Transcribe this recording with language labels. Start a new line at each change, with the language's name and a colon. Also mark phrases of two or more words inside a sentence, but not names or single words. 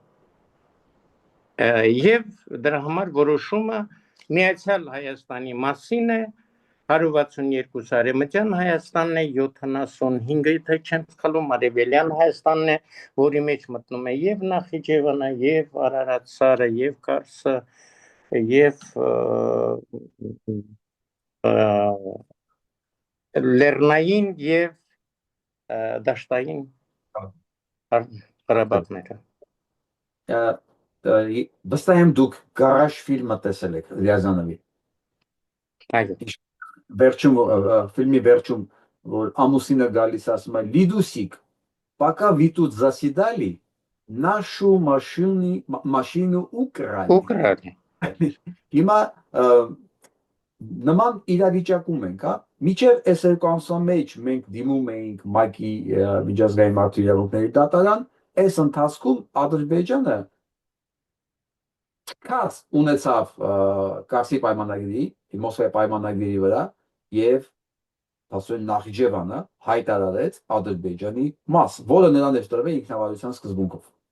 Armenian: եւ դրա համար որոշումը Միացյալ Հայաստանի մասին է, 162 Արևմտյան Հայաստանն է, 75-ը եթե չեմ սխալվում Արևելյան Հայաստանն է, որի մեջ մտնում է եւ Նախիջևանը, եւ Արարատ սարը, եւ Կարսը, եւ Լեռնային եւ դաշտային Ղարաբաղները։ Վստահ եմ դուք Գարաժ ֆիլմը տեսել եք Ռիազանովի։ Այո։ Վերջում ֆիլմի վերջում որ ամուսինը գալիս ասում է Լիդուսիկ,
Russian: пока вы тут заседали, нашу машину украли։
Armenian: Հիմա նման իրավիճակում ենք, հա, միջև այս երկու ամսվա մեջ մենք դիմում էինք ՄԱԿ-ի միջազգային մարդու իրավունքների դատարան, այս ընթացքում Ադրբեջանը կաց ունեցավ Կարսի պայմանագրի, Մոսկվայի պայմանագրի վրա եւ ասում Նախիջևանը հայտարարեց Ադրբեջանի մաս, որը նրան էր տրվել ինքնավարության սկզբունքով։